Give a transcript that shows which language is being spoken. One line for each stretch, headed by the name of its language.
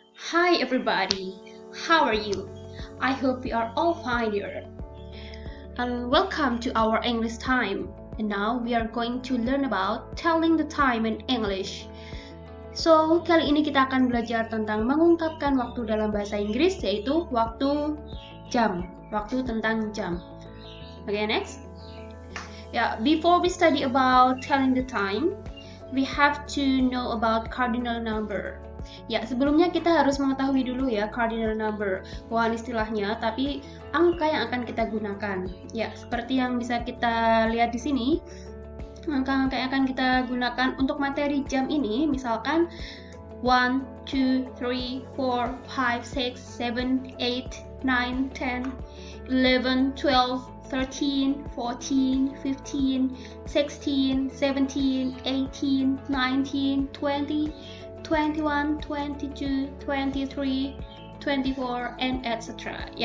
English: Hi everybody, how are you? I hope you are all fine here. And welcome to our English time. And now we are going to learn about telling the time in English.
Indonesian: So, kali ini kita akan belajar tentang mengungkapkan waktu dalam bahasa Inggris, yaitu waktu jam, waktu tentang jam.
English: Okay, next. Before we study about telling the time, we have to know about cardinal number.
Indonesian: Sebelumnya kita harus mengetahui dulu ya cardinal number, bukan istilahnya, tapi angka yang akan kita gunakan. Seperti yang bisa kita lihat di sini, angka-angka yang akan kita gunakan untuk materi jam ini, misalkan 1, 2, 3, 4, 5, 6, 7, 8, 9, 10, 11, 12, 13, 14, 15, 16, 17, 18, 19, 20, 21, 22, 23, 24,
English: and etc.